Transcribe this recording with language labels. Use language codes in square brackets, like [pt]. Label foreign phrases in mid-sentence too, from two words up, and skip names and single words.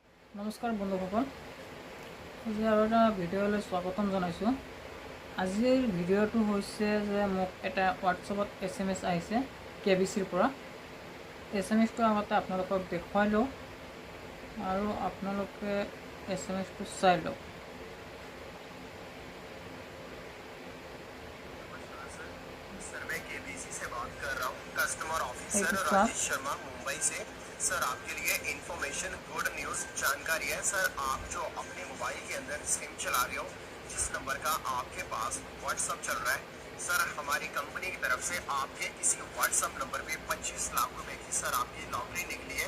[as] নমস্কাৰ বন্ধুসকল, আজি আৰু এটা ভিডিঅ'লৈ স্বাগতম জনাইছোঁ। আজিৰ ভিডিঅ'টো হৈছে যে মোক এটা হোৱাটছএপত SMS আহিছে KBCৰ পৰা। SMSটো আগতে আপোনালোকক দেখুৱাই লওঁ আৰু আপোনালোকে SMSটো চাই লওক। [hi] सर मैं KBC से बात कर रहा हूँ, [en] customer officer [hi] राजेश शर्मा मुंबई से। सर आपके लिए इंफॉर्मेशन [en] good news [hi] जानकारी है। सर आप जो अपने मोबाइल के अंदर सिम चला रहे हो, जिस नंबर का आपके पास व्हाट्सअप चल रहा है, सर हमारी कंपनी की तरफ से आपके इसी व्हाट्सअप नंबर पे 25 लाख रुपए की सर आपकी लॉटरी निकली है।